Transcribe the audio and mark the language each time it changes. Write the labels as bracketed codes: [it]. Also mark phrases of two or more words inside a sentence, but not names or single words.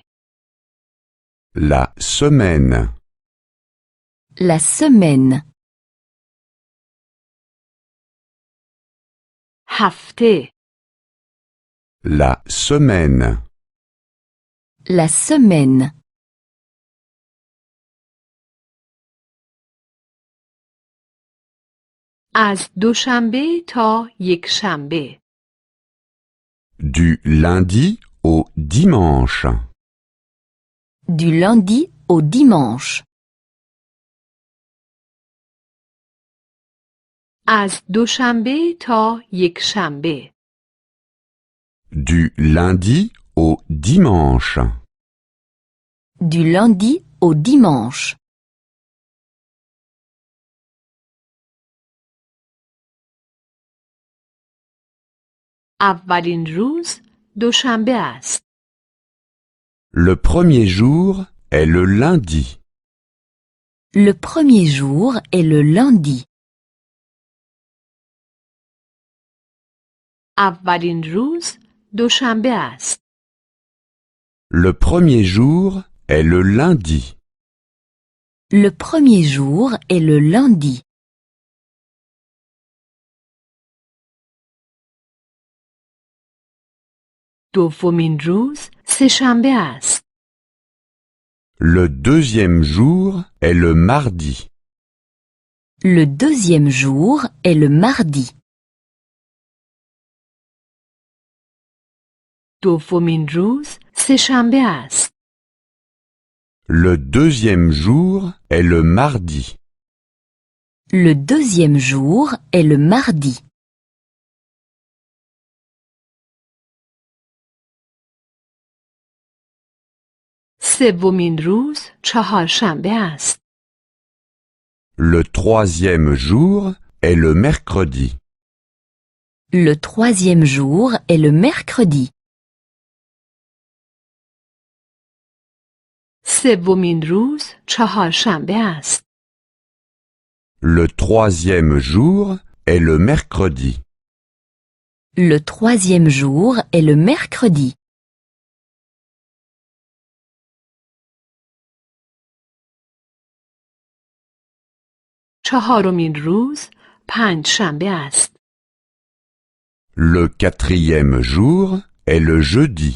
[fr] la semaine, La semaine. [fa] هفته [fr] la semaine, La semaine. [fa] از دوشنبه تا یکشنبه [fr] du lundi au dimanche, Du lundi au dimanche. [fa] از دوشنبه تا یکشنبه [fr] du lundi au dimanche, Du lundi au dimanche. [fa] اولین روز دوشنبه است. [fr] le premier jour est le lundi, Le premier jour est le lundi. [fa] اولین روز دوشنبه است. [fr] le premier jour est le lundi, Le premier jour est le lundi. [fa] دومین روز سه‌شنبه است. [fr] le deuxième jour est le mardi, Le deuxième jour est le mardi. [fa] دومین روز سه‌شنبه است. [fr] le deuxième jour est le mardi, Le deuxième jour est le mardi. [fa] سومین روز چهارشنبه است. [fr] le troisième jour est le mercredi, Le troisième jour est le mercredi. [fa] سومین روز چهارشنبه است. [fr] le troisième jour est le mercredi, Le troisième jour est le mercredi. [fa] چهارمین روز پنجشنبه است. [fr] le quatrième jour est le jeudi,